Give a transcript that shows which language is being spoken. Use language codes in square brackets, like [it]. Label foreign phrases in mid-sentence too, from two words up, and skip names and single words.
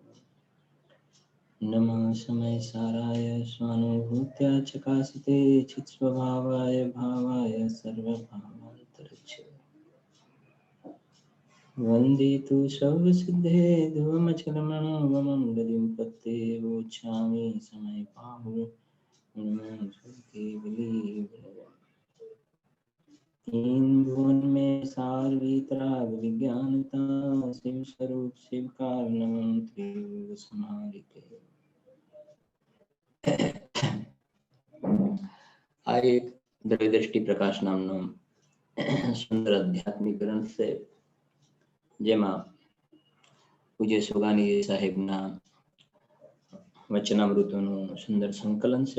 [sa] नमः समयसाराय स्वानुभूत्या चकासते चित्स्वभावाय भावाय सर्वभावान्तरच्छिदे [pra] वन्दितु सर्वसिद्धे ध्रुवमचलमणोवमण्डलीं पत्ते वोच्छामि [hi] भुवन में सार वीतराग विज्ञानता शिव स्वरूप शिव कारणम त्रियुग समारिके [gu] આ એક દ્રવ્યદ્રષ્ટિ પ્રકાશ નામનો સુંદર આધ્યાત્મિક ગ્રંથ છે, જેમાં પૂજ્ય સોગાની સાહેબના વચનામૃતોનું સુંદર સંકલન છે.